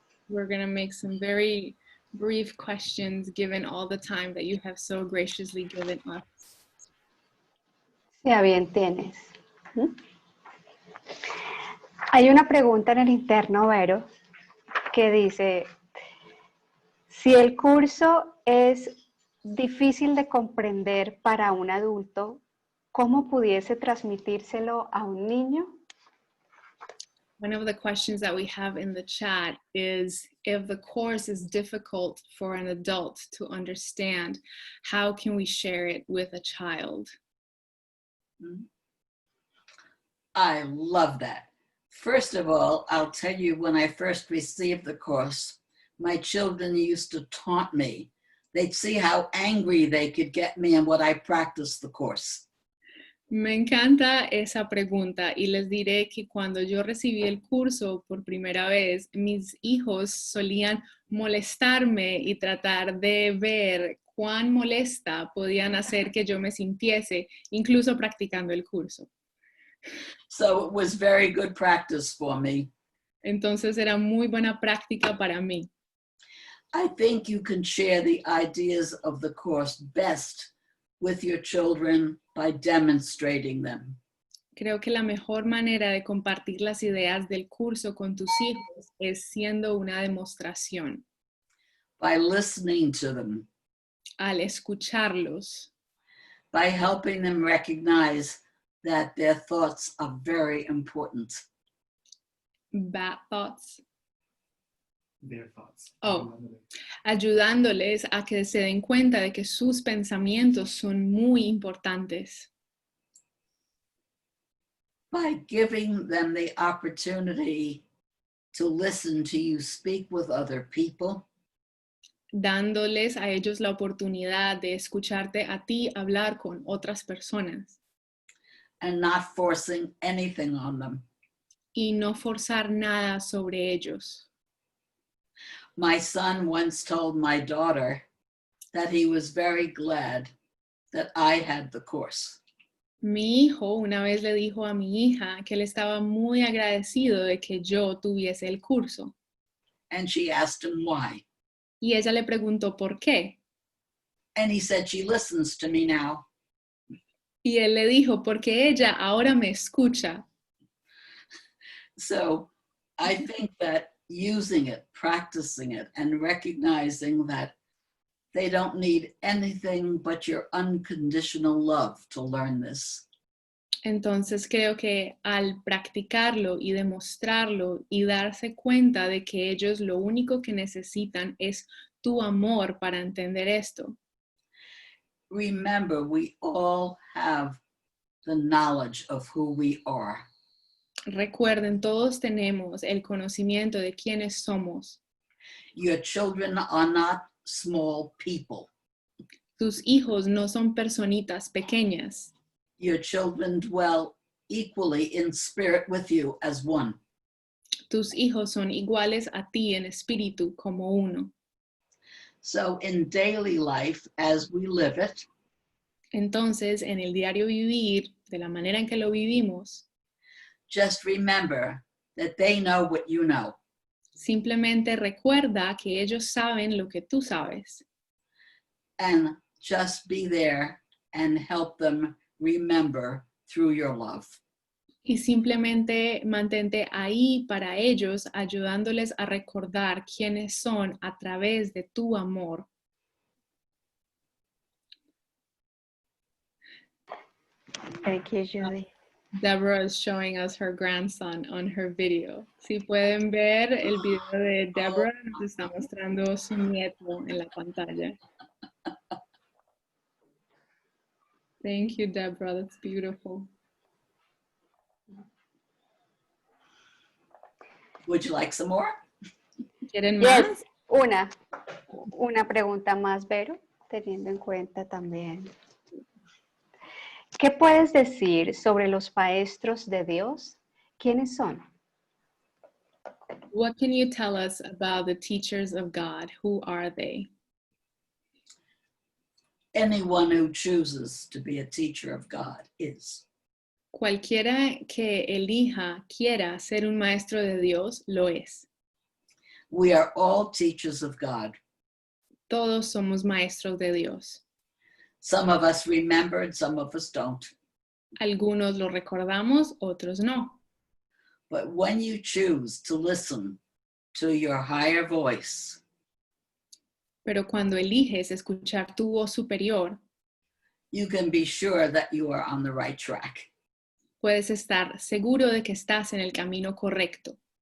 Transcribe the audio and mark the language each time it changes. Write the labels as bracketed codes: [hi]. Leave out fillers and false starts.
[en] We're going to make some very brief questions given all the time that you have so graciously given us. [es] Ya bien tienes. Hay una pregunta en el interno, Vero, que dice, Si el curso es difícil de comprender para un adulto, ¿cómo pudiese transmitírselo a un niño? [en] One of the questions that we have in the chat is, if the course is difficult for an adult to understand, how can we share it with a child? I love that. First of all, I'll tell you, when I first received the course, my children used to taunt me. They'd see how angry they could get me and what I practiced the course. [es] Me encanta esa pregunta y les diré que cuando yo recibí el curso por primera vez, mis hijos solían molestarme y tratar de ver cuán molesta podían hacer que yo me sintiese, incluso practicando el curso. [en] So it was very good practice for me. [es] Entonces era muy buena práctica para mí. [en] I think you can share the ideas of the course best with your children by demonstrating them. [es] Creo que la mejor manera de compartir las ideas del curso con tus hijos es siendo una demostración. [en] By listening to them, [es] Al escucharlos, [en] by helping them recognize that their thoughts are very important. bad thoughts. Their thoughts. [es] Oh, ayudándoles a que se den cuenta de que sus pensamientos son muy importantes. [en] By giving them the opportunity to listen to you speak with other people, [es] Dándoles a ellos la oportunidad de escucharte a ti hablar con otras personas [en] and not forcing anything on them. [es] y no forzar nada sobre ellos. [en] My son once told my daughter that he was very glad that I had the course. [es] Mi hijo una vez le dijo a mi hija que él estaba muy agradecido de que yo tuviese el curso. [en] And she asked him why. [es] Y ella le preguntó por qué. [en] And he said, she listens to me now. [es] Y él le dijo, porque ella ahora me escucha. [en] So I think that using it, practicing it, and recognizing that they don't need anything but your unconditional love to learn this. [es] Entonces creo que al practicarlo y demostrarlo y darse cuenta de que ellos lo único que necesitan es tu amor para entender esto. [en] Remember, we all have the knowledge of who we are. [es] Recuerden, todos tenemos el conocimiento de quiénes somos. [en] Your children are not small people. [es] Tus hijos no son personitas pequeñas. [en] Your children dwell equally in spirit with you as one. [es] Tus hijos son iguales a ti en espíritu como uno. [en] So in daily life, as we live it, [es] Entonces, en el diario vivir, de la manera en que lo vivimos, [en] just remember that they know what you know. [es] simplemente recuerda que ellos saben lo que tú sabes. [en] And just be there and help them remember through your love. [es] Y simplemente mantente ahí para ellos, ayudándoles a recordar quiénes son a través de tu amor. [en] Thank you, Judy. Deborah is showing us her grandson on her video. [es] Si pueden ver el video de Deborah, nos está mostrando su nieto en la pantalla. [en] Thank you, Deborah. That's beautiful. Would you like some more? [es] ¿Quieren más? Yes, una pregunta más, Vero, teniendo en cuenta también. ¿Qué puedes decir sobre los maestros de Dios? ¿Quiénes son? [en] What can you tell us about the teachers of God? Who are they? Anyone who chooses to be a teacher of God is. [es] Cualquiera que elija, quiera ser un maestro de Dios, lo es. [en] We are all teachers of God. [es] Todos somos maestros de Dios. [en] Some of us remember and some of us don't. [es] Algunos lo recordamos, otros no. [en] But when you choose to listen to your higher voice, [es] Pero cuando eliges escuchar tu voz superior, [en] you can be sure that you are on the right track. [es] puedes estar seguro de que estás en el camino correcto.